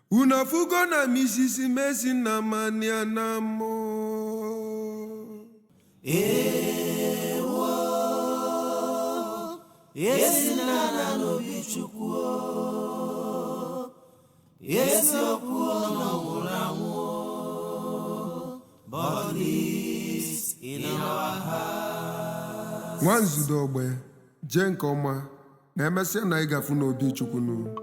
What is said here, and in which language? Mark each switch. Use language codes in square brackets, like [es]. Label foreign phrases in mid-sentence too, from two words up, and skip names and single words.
[ig] Unu afụgo na Mrs. Mercy Nnamani Anamo? Ewo, esi n'ala n'obi Chukwu o. Eziokwu na ọ nwụrụ anwụ o. [en] But he's in our hearts. [ig] Nwanzudo ogbe, jee nke ọma. na emesịa na ị ga-afụ n'obi Chukwu nụ.